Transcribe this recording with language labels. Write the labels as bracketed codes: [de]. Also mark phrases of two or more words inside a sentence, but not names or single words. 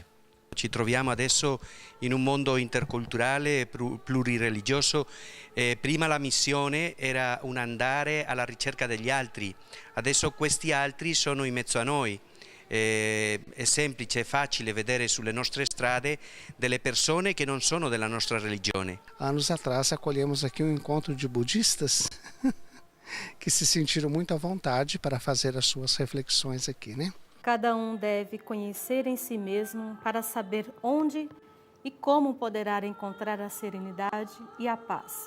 [it] Ci troviamo adesso in un mondo interculturale, plurireligioso. Prima la missione era un andare alla ricerca degli altri, adesso questi altri sono in mezzo a noi. È semplice, è facile vedere sulle nostre strade delle persone che non sono della nostra religione. [pt] Anos atrás acolhemos aqui um encontro de budistas que se sentiram muito à vontade para fazer as suas reflexões aqui, né? Cada deve conhecer em si mesmo para saber onde e como poderá encontrar a serenidade e a paz.